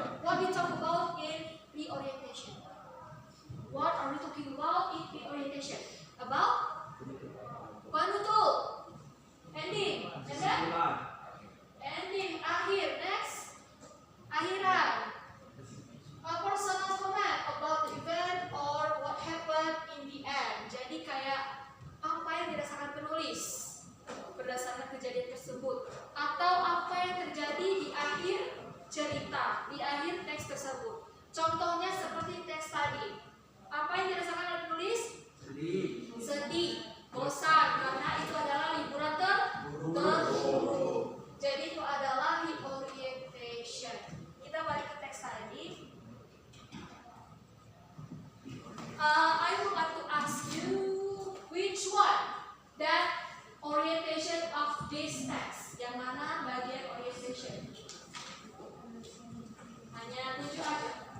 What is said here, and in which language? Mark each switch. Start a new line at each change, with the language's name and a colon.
English: What we talk about in reorientation? What are we talking about in reorientation? About penutup, ending, and then ending, akhir, next, akhiran. A personal comment about the event or what happened in the end.
Indonesian: Jadi kayak apa yang dirasakan penulis berdasarkan kejadian tersebut, atau apa yang terjadi di akhir cerita, di akhir teks tersebut. Contohnya seperti teks tadi. Apa yang dirasakan oleh penulis? Sedih, bosan, karena itu adalah liburan terburu. Jadi itu adalah reorientation. Kita balik ke teks tadi.
English: I would like to ask you which one that orientation of this text.
Indonesian: Yang mana bagian orientation? Hanya 7 aja.